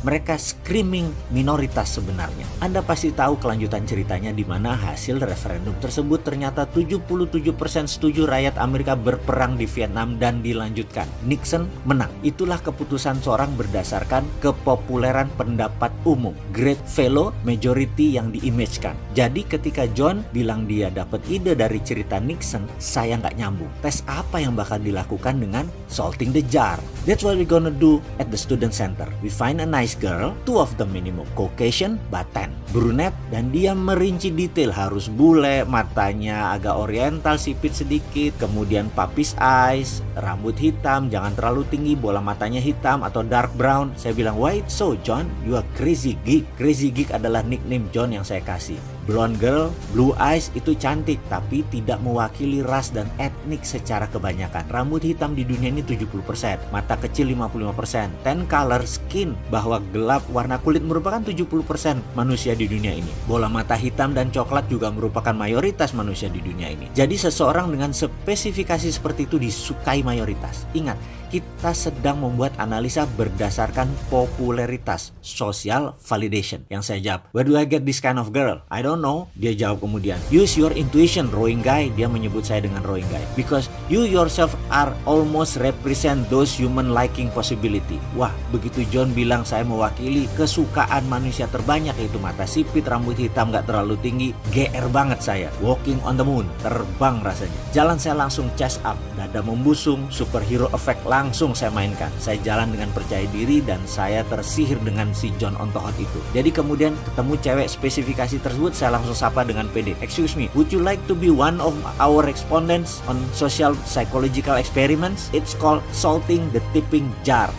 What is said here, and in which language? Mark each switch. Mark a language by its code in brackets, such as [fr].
[id] Mereka screaming minoritas sebenarnya. Anda pasti tahu kelanjutan ceritanya di mana hasil referendum tersebut ternyata 77% setuju rakyat Amerika berperang di Vietnam dan dilanjutkan. Nixon menang. Itulah keputusan seorang berdasarkan kepopuleran pendapat umum. [en] Great fellow majority [id] yang diimagekan. Jadi ketika John bilang dia dapat ide dari cerita Nixon, saya nggak nyambung. Tes apa yang bakal dilakukan dengan [en] salting the jar? That's what we're gonna do at the student center. We find a nice girl, two of them minimum, Caucasian but tan, brunette, [id] dan dia merinci detail harus bule, matanya agak oriental, sipit sedikit, kemudian [en] puppies eyes, [id] rambut hitam, jangan terlalu tinggi, bola matanya hitam atau [en] dark brown. [id] Saya bilang, [en] "Why it's so, John? You are crazy geek." [id] Crazy geek adalah nickname John yang saya kasih. [en] Blonde girl, blue eyes [id] itu cantik tapi tidak mewakili ras dan etnik secara kebanyakan. Rambut hitam di dunia ini 70%, mata kecil 55%, [en] tan color skin [id] bahwa gelap warna kulit merupakan 70% manusia di dunia ini. Bola mata hitam dan coklat juga merupakan mayoritas manusia di dunia ini. Jadi seseorang dengan spesifikasi seperti itu disukai mayoritas. Ingat, kita sedang membuat analisa berdasarkan popularitas, [en] social validation. [id] Yang saya jawab, [en] "Where do I get this kind of girl?" "I don't know." [id] Dia jawab kemudian, [en] "Use your intuition, rowing guy." [id] Dia menyebut saya dengan rowing guy. [en] "Because you yourself are almost represent those human liking possibility." [id] Wah, begitu John bilang saya mewakili kesukaan manusia terbanyak, yaitu mata sipit, rambut hitam gak terlalu tinggi, GR banget saya. [en] Walking on the moon, [id] terbang rasanya. Jalan saya langsung [en] chest up, [id] dada membusung, [en] superhero effect [id] langsung saya mainkan. Saya jalan dengan percaya diri dan saya tersihir dengan si John on the hot itu. Jadi kemudian ketemu cewek spesifikasi tersebut, saya langsung sapa dengan pede. [en] "Excuse me, would you like to be one of our respondents on social psychological experiments? It's called salting the tipping jar."